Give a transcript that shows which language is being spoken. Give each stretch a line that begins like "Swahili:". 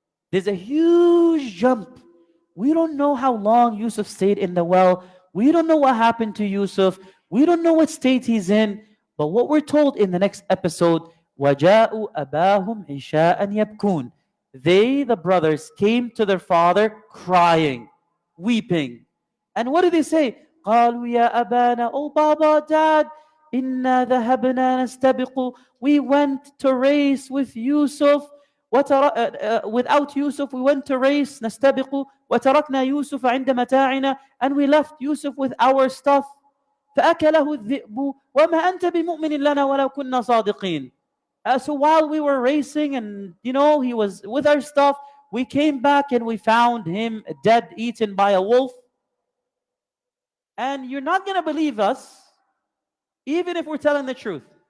English: There's a huge jump. We don't know how long Yusuf stayed in the well. We don't know what happened to Yusuf. We don't know what state he's in. But what we're told in the next episode,
Arabic: وَجَاءُوا أَبَاهُمْ عِشَاءً يَبْكُونَ.
English: They, the brothers, came to their father crying, weeping. And what did they say?
Arabic: قالوا يا أبانا,
English: oh Baba, Dad,
Arabic: إنا ذهبنا نستبق.
English: We went to race with Yusuf. Without Yusuf, we went to race, نستبق.
Arabic: وتركنا يوسف عند متاعنا.
English: And we left Yusuf with our stuff.
Arabic: فأكله الذئب وما أنت بمؤمن لنا ولو كنا صادقين.
English: So while we were racing and he was with our stuff, we came back and we found him dead, eaten by a wolf. And you're not going to believe us, even if we're telling the truth.